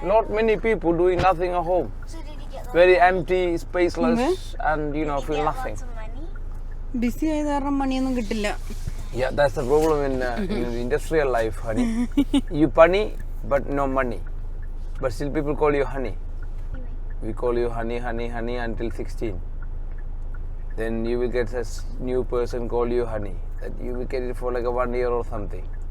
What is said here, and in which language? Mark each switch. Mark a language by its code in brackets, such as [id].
[en] Not many people doing nothing at home. Very empty, spaceless, and feel nothing. [ml] Busy ആയത് കാരണം മണിയൊന്നും കിട്ടില്ല. [en] Yeah, that's the problem in industrial life, honey. You punny, but no money. But still people call you honey. We call you honey, honey, honey until 16. Then you will get a new person call you honey. That you will get it for like a 1 year or something.